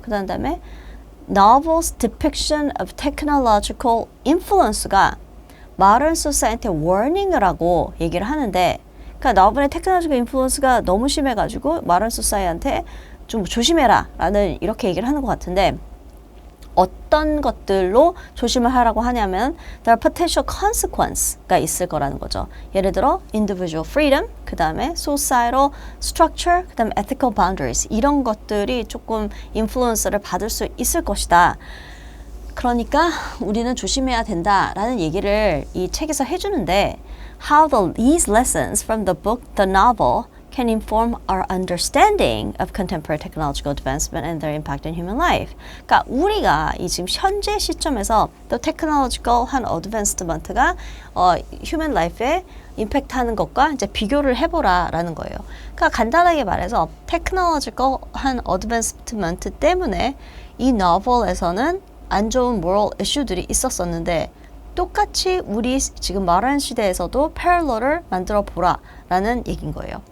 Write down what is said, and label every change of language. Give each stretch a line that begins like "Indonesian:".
Korean: 그 다음에
English: novel's depiction of technological influence
Korean: 가
English: modern society warning
Korean: 을 하고 얘기를 하는데 그러니까 novel의 technological influence가 너무 심해가지고 modern society한테 좀 조심해라 라는 이렇게 얘기를 하는 것 같은데 어떤 것들로 조심을 하라고 하냐면
English: there are potential consequence
Korean: 가 있을 거라는 거죠. 예를 들어 individual freedom, 그 다음에 societal structure, 그 다음에 ethical boundaries 이런 것들이 조금 인플루언서를 받을 수 있을 것이다. 그러니까 우리는 조심해야 된다라는 얘기를 이 책에서 해주는데
English: how these lessons from the book, the novel, can inform our understanding of contemporary technological advancement and their impact in human life.
Korean: 그러니까 우리가 이 지금 현재 시점에서 또 테크놀로지컬한 어드밴스먼트가 휴먼 라이프에 임팩트하는 것과 이제 비교를 해보라라는 거예요. 그러니까 간단하게 말해서 테크놀로지컬한 어드밴스먼트 때문에 이 노벨에서는 안 좋은
English: moral issue
Korean: 들이 있었었는데 똑같이 우리 지금 말하는 시대에서도 패럴러를 만들어 보라라는 얘기인 거예요.